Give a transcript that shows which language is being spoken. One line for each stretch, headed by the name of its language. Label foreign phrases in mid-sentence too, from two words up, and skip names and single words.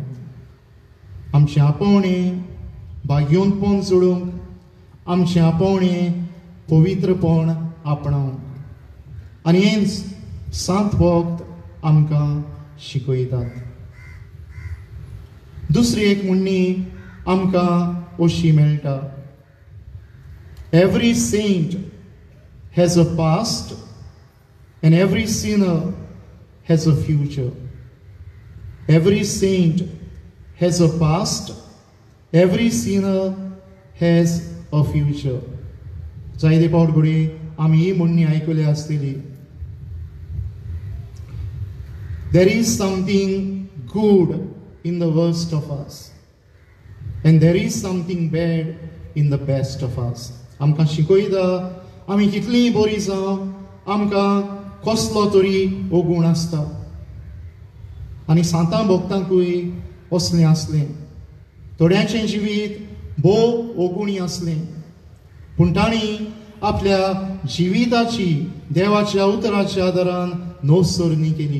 Konkani: आमचें आपोवणें भाग्योनपण सोडूंक, आमचें आपोवणें पवित्रपण आपणावंक. आनी हेंच सांत भोक्त आमकां शिकयतात. दुसरी एक म्हणणी आमकां अशी मेळटा,
English: every saint has a past and every sinner has a future. Every saint has a past, every sinner has a future.
Konkani: जायते फावट घडये आमी ही म्हणणी आयकली आसतली.
English: There is something good in the worst of us and there is something bad in the best of us.
Konkani: आमकां शिकयता आमी कितलीं बरीं जावं, आमकां कसलो तरी ओगूण आसता. आनी सांतां भोगतांकूय असलें आसलें. थोड्यांचें जिवीत भोव ओगुणी आसलें, पूण तांणी आपल्या जिविताची देवाच्या उतराच्या आदारान नोसरणी केली.